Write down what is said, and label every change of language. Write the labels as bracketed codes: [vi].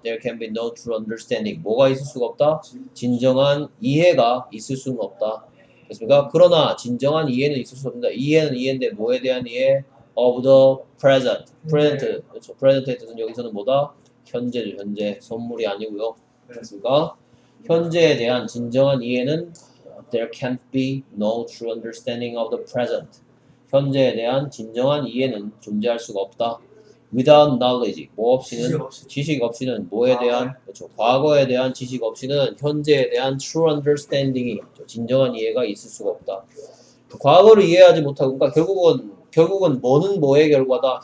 [en] There can be no true understanding. [ko] 뭐가 있을 수가 없다? 진정한 이해가 있을 수는 없다. 됐습니까? 그러나 진정한 이해는 있을 수 없다. 이해는 이해인데 뭐에 대한 이해? [en] Of the present. present. [ko] 그렇죠. present의 뜻은 여기서는 뭐다? 현재죠. 현재. 선물이 아니고요. 됐습니까? 현재에 대한 진정한 이해는 [en] There can't be no true understanding of the present. [ko] 현재에 대한 진정한 이해는 존재할 수가 없다. [en] Without knowledge, [ko] 뭐 없이는 지식 없이는 뭐에 대한 그렇죠. 과거에 대한 지식 없이는 현재에 대한 [en] true understanding [ko] 이 진정한 이해가 있을 수가 없다. 과거를 이해하지 못하고 그러니까 결국은 뭐는 뭐의 결과다.